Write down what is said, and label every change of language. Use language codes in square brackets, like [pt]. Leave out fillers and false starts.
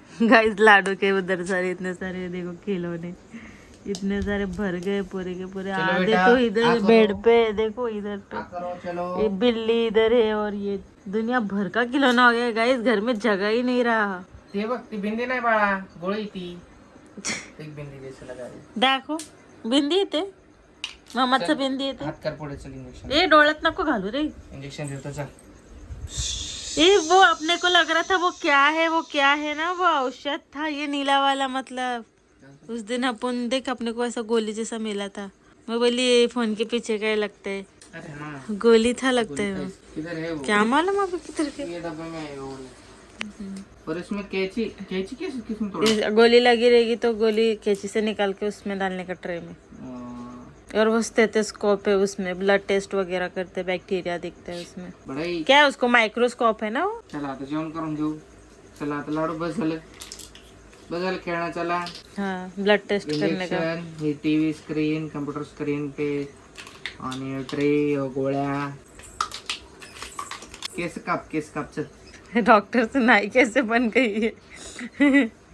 [hi] Guys लाडू के उधर सारे इतने सारे देखो खिलौने, इतने सारे भर गए पूरे के पूरे. आधे तो इधर बेड पे, देखो इधर पे ये बिल्ली इधर है और ये दुनिया भर का खिलौना हो गया गाइस. घर में जगह ही नहीं रहा. [mr] ते बघ, ती बिंदी नाही बाळा, गोळी ती. [hi] एक बिंदी जैसे लगा रही. [mr] दाखव बिंदी येते. मामाचं बिंदी येते. हात कर पुढे. चल इंजेक्शन. ए डोळ्यात नको घालू रे. इंजेक्शन देतो. चल. [hi] ये वो अपने को लग रहा था वो क्या है ना, वो औषध था ये नीला वाला. मतलब उस दिन अपन देख अपने को ऐसा गोली जैसा मिला था. मैं बोली फोन के पीछे क्या लगता है. अरे हाँ, गोली था लगता है वो. किधर है वो? क्या मालूम अभी किधर के. ये डब्बे में है वो. और इसमें कैची किसमें तोड़ा? गोली लगी रहेगी तो गोली कैंची से निकाल के उसमें डालने का ट्रे में. और वो स्टेथोस्कोप है उसमें, ब्लड टेस्ट वगैरह करते, बैक्टीरिया दिखते हैं उसमें. बड़ाई. क्या है उसको माइक्रोस्कोप है ना वो. [mr] चला आता जेवण करून घेऊ. चला आता लाडू बस झालं खेळणं. चला. [hi] हाँ ब्लड टेस्ट करने का. [mr] इंजेक्शन, ही टीव्ही स्क्रीन, कम्प्युटर स्क्रीन पे आणि ट्रे, गोळ्या. केस काप चल. [hi] डॉक्टर से नाई कैसे बन गई है.